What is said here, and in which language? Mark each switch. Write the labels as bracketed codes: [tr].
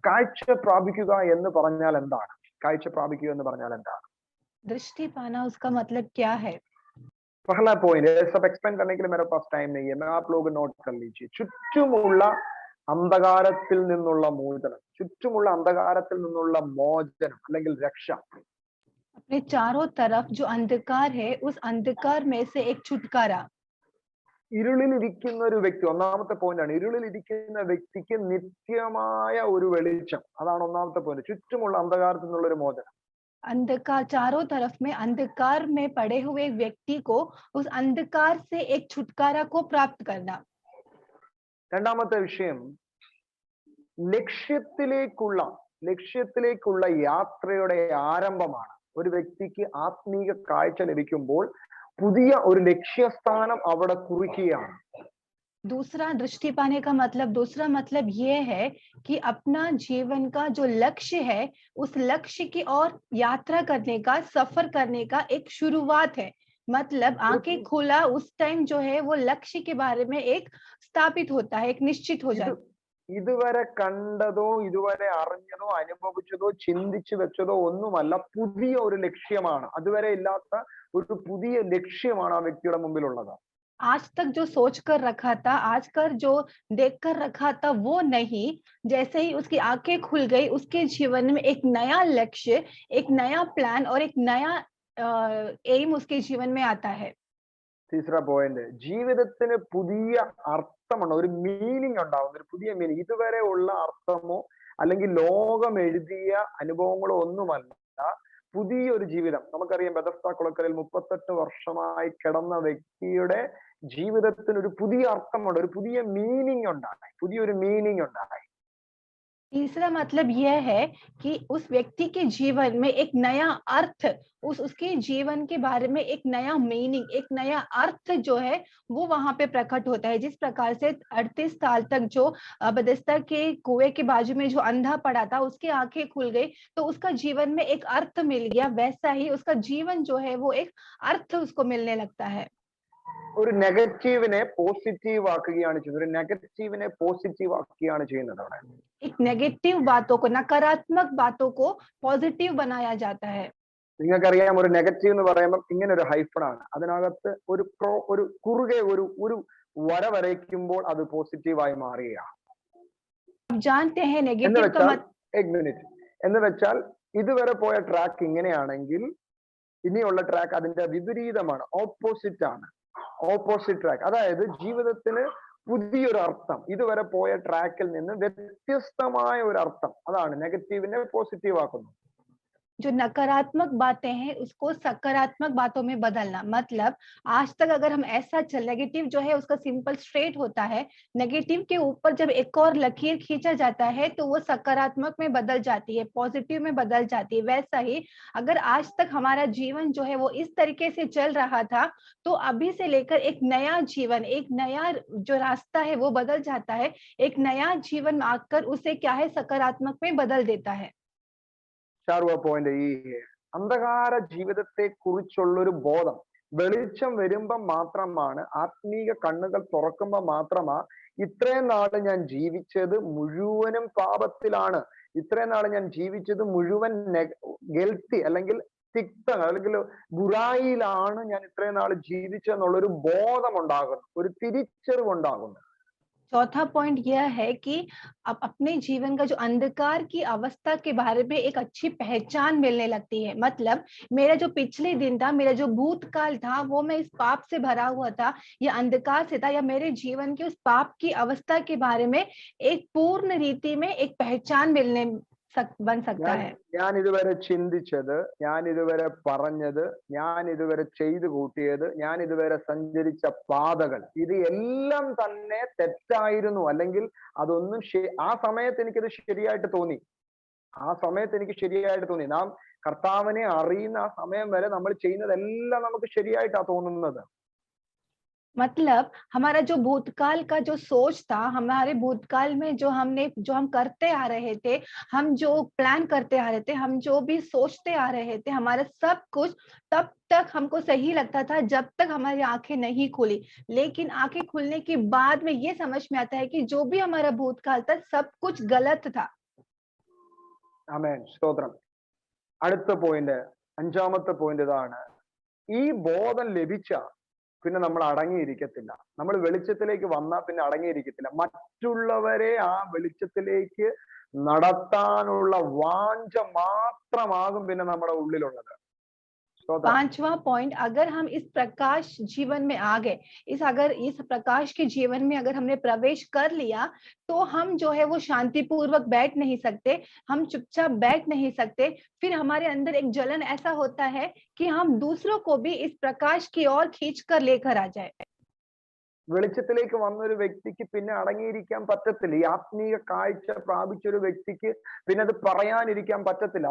[ml] കാഴ്ച പ്രാപിക്കുക എന്ന് പറഞ്ഞാൽ എന്താണ്? കാഴ്ച പ്രാപിക്കുക എന്ന് പറഞ്ഞാൽ എന്താണ്? [hi] दृष्टि पाना उसका मतलब क्या है? पहला पॉइंट है, सब एक्सप्लेन करने के लिए मेरे पास टाइम नहीं है, मैं आप लोग नोट कर लीजिए। [ml] ചുറ്റുമുള്ള അന്ധകാരത്തിൽ നിന്നുള്ള മോചനം, ചുറ്റുമുള്ള അന്ധകാരത്തിൽ നിന്നുള്ള മോചനം അല്ലെങ്കിൽ രക്ഷ। [hi] अपने चारों तरफ जो अंधकार है, उस अंधकार में से एक छुटकारा। [ml] ഇരുളിലിരിക്കുന്ന ഒരു വ്യക്തി, ഒന്നാമത്തെ പോയിന്റ് ആണ്, ഇരുളിലിരിക്കുന്ന വ്യക്തിക്ക് നിത്യമായ ഒരു വെളിച്ചം, അതാണ് ഒന്നാമത്തെ പോയിന്റ്, ചുറ്റുമുള്ള അന്ധകാരത്തിൽ നിന്നുള്ള ഒരു മോചനം। [hi] अंधकार, चारों तरफ में अंधकार में पड़े हुए व्यक्ति को उस अंधकार से एक छुटकारा को प्राप्त करना। [ml] രണ്ടാമത്തെ വിഷയം ലക്ഷ്യത്തിലേക്കുള്ള യാത്രയുടെ ആരംഭമാണ്। ഒരു വ്യക്തിക്ക് ആത്മീക കാഴ്ച ലഭിക്കുമ്പോൾ പുതിയ ഒരു ലക്ഷ്യസ്ഥാനം അവിടെ കുറിക്കുകയാണ്। [hi] दूसरा दृष्टि पाने का मतलब, दूसरा मतलब ये है कि अपना जीवन का जो लक्ष्य है, उस लक्ष्य की ओर यात्रा करने का, सफर करने का एक शुरुआत है। मतलब आंखें खुला उस टाइम जो है वो लक्ष्य के बारे में एक स्थापित होता है, एक निश्चित हो जाता है। [ml] ഇതുവരെ കണ്ടതോ ഇതുവരെ അറിഞ്ഞതോ അനുഭവിച്ചതോ ചിന്തിച്ചു വെച്ചതോ ഒന്നുമല്ല, പുതിയ ഒരു ലക്ഷ്യമാണ്, അതുവരെ ഇല്ലാത്ത ഒരു പുതിയ ലക്ഷ്യമാണ് ആ വ്യക്തിയുടെ മുമ്പിലുള്ളത്। [hi] आज तक जो सोच कर रखा था, आज कर जो देख कर रखा था वो नहीं, जैसे ही उसकी आंखें खुल गई, उसके जीवन में एक नया लक्ष्य, एक नया प्लान और एक नया एम उसके जीवन में आता है। तीसरा [ml] പോയിന്റ്, ജീവിതത്തിന് പുതിയ അർത്ഥമാണ്, ഒരു മീനിങ് ഉണ്ടാവുന്ന ഒരു പുതിയ മീനിങ്, ഇതുവരെ ഉള്ള അർത്ഥമോ അല്ലെങ്കിൽ ലോകം എഴുതിയ അനുഭവങ്ങളോ ഒന്നുമല്ല, പുതിയൊരു ജീവിതം। നമുക്കറിയാം, ബെതസ്ദ കുളക്കരയിൽ 38 വർഷമായി കിടന്ന വ്യക്തിയുടെ ജീവിതത്തിന് ഒരു പുതിയ അർത്ഥമുണ്ട്, ഒരു പുതിയ മീനിങ് ഉണ്ടായി, പുതിയൊരു മീനിങ് ഉണ്ടായി। [hi] तीसरा मतलब यह है कि उस व्यक्ति के जीवन में एक नया अर्थ, उसके जीवन के बारे में एक नया मीनिंग, एक नया अर्थ जो है वो वहां पे प्रकट होता है। जिस प्रकार से 38 साल तक जो बेथेस्दा के कुएं के बाजू में जो अंधा पड़ा था, उसकी आंखें खुल गई तो उसका जीवन में एक अर्थ मिल गया, वैसा ही उसका जीवन जो है वो एक अर्थ उसको मिलने लगता है। [ml] ഒരു നെഗറ്റീവിനെ പോസിറ്റീവ് ആക്കുകയാണ് ചെയ്യുന്നത്, ഒരു നെഗറ്റീവിനെ പോസിറ്റീവ് ആക്കുകയാണ് ചെയ്യുന്നത് അവിടെ। [hi] एक नेगेटिव बातों को, नकारात्मक बातों को पॉजिटिव बनाया जाता है। [ml] നിങ്ങൾക്കറിയാം, ഒരു നെഗറ്റീവ് എന്ന് പറയുമ്പോൾ ഇങ്ങനെ ഒരു ഹൈഫണാണ്, അതിനകത്ത് ഒരു കുറുകെ ഒരു വര വരയ്ക്കുമ്പോൾ അത് പോസിറ്റീവായി മാറുകയാണ്। [hi] जानते हैं [ml] എന്ന് [hi] नेगेटिव का [ml] വെച്ചാൽ, [hi] एक [ml] മിനിറ്റ്, എന്ന് വെച്ചാൽ ഇതുവരെ പോയ ട്രാക്ക് ഇങ്ങനെയാണെങ്കിൽ ഇനിയുള്ള ട്രാക്ക് അതിന്റെ വിപരീതമാണ്, ഓപ്പോസിറ്റ് ആണ്, ഓപ്പോസിറ്റ് ട്രാക്ക്। അതായത് ജീവിതത്തിന് പുതിയൊരു അർത്ഥം, ഇതുവരെ പോയ ട്രാക്കിൽ നിന്ന് വ്യത്യസ്തമായ ഒരു അർത്ഥം, അതാണ് നെഗറ്റീവിനെ പോസിറ്റീവ് ആക്കുന്നത്। [hi] जो नकारात्मक बातें हैं उसको सकारात्मक बातों में बदलना। मतलब आज तक अगर हम ऐसा चल, नेगेटिव जो है उसका सिंपल स्ट्रेट होता है, नेगेटिव के ऊपर जब एक और लकीर खींचा जाता है तो वो सकारात्मक में बदल जाती है, पॉजिटिव में बदल जाती है। वैसा ही अगर आज तक हमारा जीवन जो है वो इस तरीके से चल रहा था, तो अभी से लेकर एक नया जीवन, एक नया जो रास्ता है वो बदल जाता है, एक नया जीवन आकर उसे क्या है, सकारात्मक में बदल देता है। [ml] 4वां പോയിന്റ്, ഈ അന്ധകാര ജീവിതത്തെ കുറിച്ചുള്ളൊരു ബോധം, വെളിച്ചം വരുമ്പം മാത്രമാണ്, ആത്മീക കണ്ണുകൾ തുറക്കുമ്പോൾ മാത്രമാ ഇത്രയും നാള് ഞാൻ ജീവിച്ചത് മുഴുവനും പാപത്തിലാണ്, ഇത്രയും നാള് ഞാൻ ജീവിച്ചത് മുഴുവൻ ഗിൽറ്റി അല്ലെങ്കിൽ തിക്ത അല്ലെങ്കിൽ ബുറായിലാണ് ഞാൻ ഇത്രയും നാള് ജീവിച്ചെന്നുള്ളൊരു ബോധം ഉണ്ടാകുന്നു, ഒരു തിരിച്ചറിവുണ്ടാകുന്നു। [hi] चौथा पॉइंट यह है कि अब अपने जीवन का जो अंधकार की अवस्था के बारे में एक अच्छी पहचान मिलने लगती है। मतलब मेरा जो पिछले दिन था, मेरा जो भूतकाल था, वो मैं इस पाप से भरा हुआ था या अंधकार से था, या मेरे जीवन के उस पाप की अवस्था के बारे में एक पूर्ण रीति में एक पहचान बन सकता है। [ml] ഞാൻ ഇതുവരെ ചിന്തിച്ചത്, ഞാൻ ഇതുവരെ പറഞ്ഞത്, ഞാൻ ഇതുവരെ ചെയ്തു കൂട്ടിയത്, ഞാൻ ഇതുവരെ സഞ്ചരിച്ച പാതകൾ, ഇത് എല്ലാം തന്നെ തെറ്റായിരുന്നു. അല്ലെങ്കിൽ അതൊന്നും ആ സമയത്ത് എനിക്കത് ശരിയായിട്ട് തോന്നി. ആ സമയത്ത് എനിക്ക് ശരിയായിട്ട് തോന്നി. നാം കർത്താവിനെ അറിയുന്ന ആ സമയം വരെ നമ്മൾ ചെയ്യുന്നതെല്ലാം നമുക്ക് ശരിയായിട്ടാ തോന്നുന്നത്. [hi] मतलब हमारा जो भूतकाल का जो सोच था, हमारे भूतकाल में जो हम करते आ रहे थे, हम जो प्लान करते आ रहे थे, हम जो भी सोचते आ रहे थे, हमारा सब कुछ तब तक हमको सही लगता था जब तक हमारी आंखें नहीं खुली। लेकिन आंखें खुलने के बाद में ये समझ में आता है कि जो भी हमारा भूतकाल था सब कुछ गलत था। [ml] ആമേൻ, സ്തോത്രം. അടുത്ത പോയിന്റ്, അഞ്ചാമത്തെ പോയിന്റ് ഇതാണ്. ഈ ബോധം ലഭിച്ച പിന്നെ നമ്മൾ അടങ്ങിയിരിക്കത്തില്ല. നമ്മൾ വെളിച്ചത്തിലേക്ക് വന്നാൽ പിന്നെ അടങ്ങിയിരിക്കത്തില്ല. മറ്റുള്ളവരെ ആ വെളിച്ചത്തിലേക്ക് നടത്താനുള്ള വാഞ്ച മാത്രമാകും പിന്നെ നമ്മുടെ ഉള്ളിലുള്ളത്. [hi] पांचवा पॉइंट, अगर हम इस प्रकाश जीवन में आ गए, अगर इस प्रकाश के जीवन में अगर हमने प्रवेश कर लिया, तो हम जो है वो शांतिपूर्वक बैठ नहीं सकते, हम चुपचाप बैठ नहीं सकते। फिर हमारे अंदर एक जलन ऐसा होता है कि हम दूसरों को भी इस प्रकाश की ओर खींच कर लेकर आ जाए। [ml] വെളിച്ചത്തിലേക്ക് വന്ന ഒരു വ്യക്തിക്ക് പിന്നെ അടങ്ങിയിരിക്കാൻ പറ്റത്തില്ല. ഈ ആത്മീയ കാഴ്ച പ്രാപിച്ച ഒരു വ്യക്തിക്ക് പിന്നെ അത് പറയാനിരിക്കാൻ പറ്റത്തില്ല.